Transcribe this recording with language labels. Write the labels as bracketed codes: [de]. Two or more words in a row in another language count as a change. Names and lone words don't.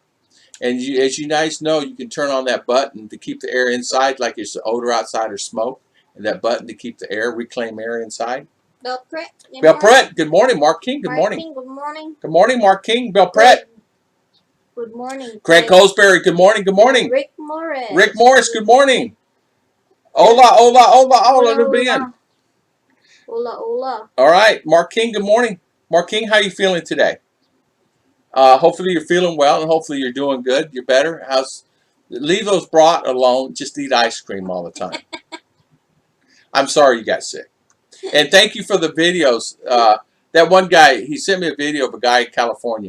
[en] And as you guys know, you can turn on that button to keep the air inside, like it's the odor outside or smoke, and that button to keep the air, reclaim air inside. Belpret. Belpret, good morning. Mark King, good morning. King, good morning. Good morning, Mark King. Belpret. Good morning. Craig Colesbury, good morning. Good morning. Rick Morris. Rick Morris, good morning. [es] Hola, hola, hola, hola, hola, bien. Hola, hola. [en] All right, Mark King, good morning. Mark King, how are you feeling today? Hopefully you're feeling well, and hopefully you're doing good. You're better. Leave those brat alone. Just eat ice cream all the time. I'm sorry you got sick. And thank you for the videos. That one guy, he sent me a video of a guy in California.